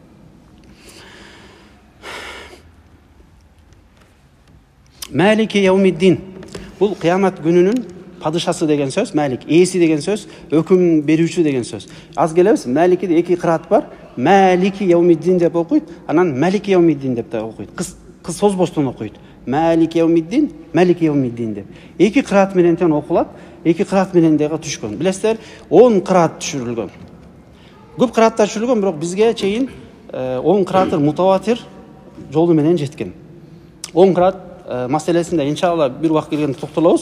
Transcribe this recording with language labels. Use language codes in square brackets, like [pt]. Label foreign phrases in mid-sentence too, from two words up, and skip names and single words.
[ar] مالك يوم الدين. [ky] Бул кыямат күнүнүн падышасы деген сөз, Малик, ээси деген сөз, өкүм берүүчү деген сөз. Аз келебиз, Маликиде эки кыраат бар. [ar] مالك يوم الدين [ky] деп окуйт, анан [ar] مالك يوم الدين [ky] деп да окуйт. Кыз созбостон окуйт. [ar] مالك يوم الدين مالك يوم الدين деп. [ky] Эки кыраат менен тең окулат, эки кыраат менен дагы түшкөн. Билесиздер, 10 кыраат түшүрүлгөн. Көп кырааттар түшүрүлгөн, бирок бизге чейин 10 кырааттар мутаватир жолу менен жеткен. 10 кыраат маселесинде иншалла бир убакыт келгенде токтолобуз.